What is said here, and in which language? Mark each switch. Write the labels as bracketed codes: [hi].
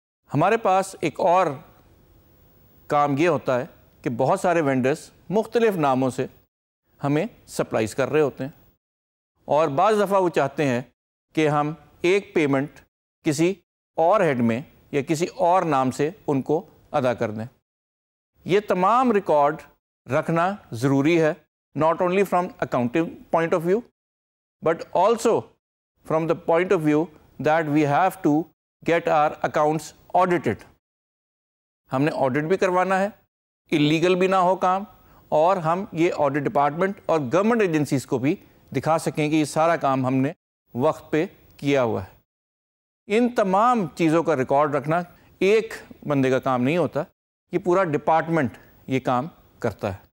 [ur] ہمارے پاس ایک اور کام یہ ہوتا ہے کہ بہت سارے وینڈرز مختلف ناموں سے ہمیں سپلائز کر رہے ہوتے ہیں اور بعض دفعہ وہ چاہتے ہیں کہ ہم ایک پیمنٹ کسی اور ہیڈ میں یا کسی اور نام سے ان کو ادا کر دیں. یہ تمام ریکارڈ رکھنا ضروری ہے, [en] not only from accounting point of view but also from the point of view that we have to get our accounts audited. [ur] ہم نے آڈٹ بھی کروانا ہے, اللیگل بھی نہ ہو کام, اور ہم یہ آڈٹ ڈپارٹمنٹ اور گورنمنٹ ایجنسیز کو بھی دکھا سکیں کہ یہ سارا کام ہم نے وقت پہ کیا ہوا ہے. ان تمام چیزوں کا ریکارڈ رکھنا ایک بندے کا کام نہیں ہوتا, یہ پورا ڈپارٹمنٹ یہ کام کرتا ہے.